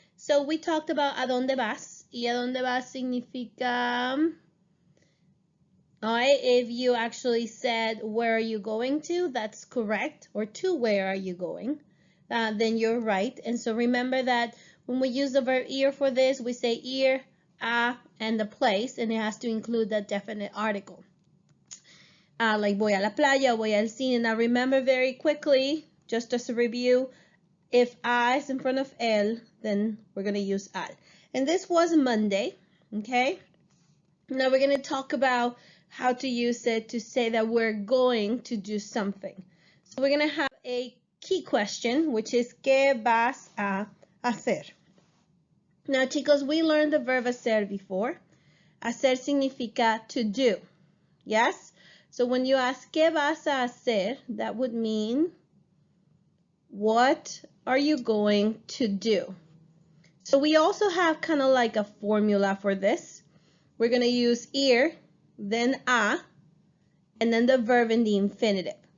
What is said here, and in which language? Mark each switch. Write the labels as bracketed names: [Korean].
[English] So we talked about [Spanish] a dónde vas, y a dónde vas significa, [English] all right, if you actually said where are you going to, that's correct, or to where are you going, then you're right. And so remember that when we use the verb ir for this, we say ir, a, and the place, and it has to include that definite article. Like [Spanish] voy a la playa, voy al cine. [English] Now remember very quickly, just as a review, if a is in front of el, then we're going to use al. And this was Monday, okay? Now we're going to talk about how to use it to say that we're going to do something. So we're going to have a key question, which is [Spanish] ¿qué vas a hacer? [English] Now, chicos, we learned the verb hacer before. [Spanish] Hacer significa [English] to do. Yes? So when you ask [Spanish] ¿qué vas a hacer? [English] That would mean what are you going to do? So we also have kind of like a formula for this. We're going to use ir, then a, and then the verb in the infinitive.